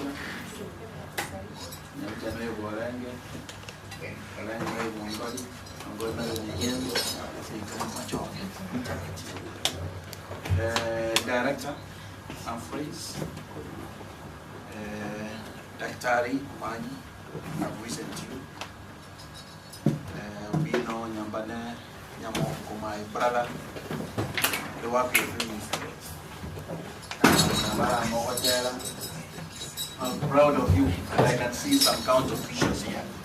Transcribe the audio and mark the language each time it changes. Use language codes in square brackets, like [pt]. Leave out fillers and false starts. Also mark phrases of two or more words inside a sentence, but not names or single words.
[guz] Nyapita Nwe Warenge. Warenge Nwe Wongoli. Wongoli Nwe Nyengo. [en] Director, Humphreys. Daktari Mani. I've listened to you. We know Nyambane, Nyamoko, my brother. The work you're doing is great. I'm proud of you, and I can see some county officials here.